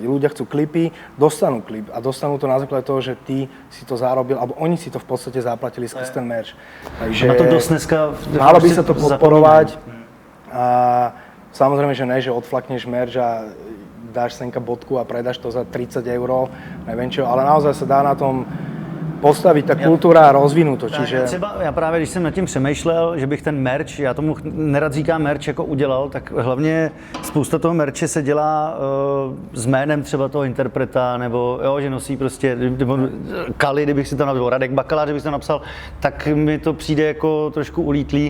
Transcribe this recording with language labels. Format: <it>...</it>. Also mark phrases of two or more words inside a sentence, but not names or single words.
<sk>Ľudia chcú klipy, dostanú klip a dostanú to na základe toho, že ty si to zarobil, alebo oni si to v podstate zaplatili skrz ten merch. Takže na to dosť dneska malo by sa to podporovať a samozrejme, že ne, že odflakneš merch a dáš senka bodku a predáš to za 30 €, neviem čo, ale naozaj sa dá na tom</sk> <cs>postavit ta kultura a rozvinout to,</cs> <sk>čiže...</sk> <cs>Já právě, když jsem nad tím přemýšlel, že bych ten merch, já tomu nerad říkám merch, jako udělal, tak hlavně spousta toho merče se dělá s jménem třeba toho interpreta, nebo jo, že nosí prostě, nebo Kali, kdybych si tam napsal, Radek Bakala, kdybych si tam napsal, tak mi to přijde jako trošku ulítlý.</cs>